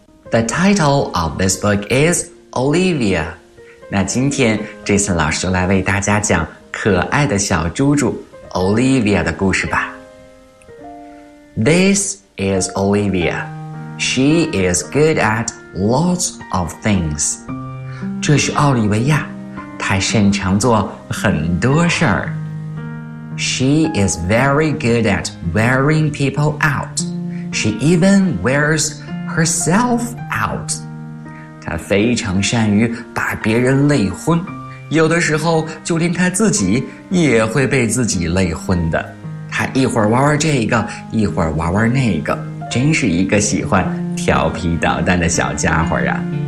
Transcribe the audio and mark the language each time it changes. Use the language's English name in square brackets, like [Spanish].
[Chinese] The title of this book is Olivia. 那今天 Jason 老师就来为大家讲可爱的小猪猪Olivia 的故事吧。 [English] This is Olivia. She is good at lots of things. [Chinese] 这是奥利维亚，她擅长做很多事儿。 [English] She is very good at wearing people out. She even wears herself out. [Chinese] 她非常善于把别人累昏，有的时候就连他自己也会被自己累昏的。他一会儿玩玩这个，一会儿玩玩那个，真是一个喜欢调皮捣蛋的小家伙啊。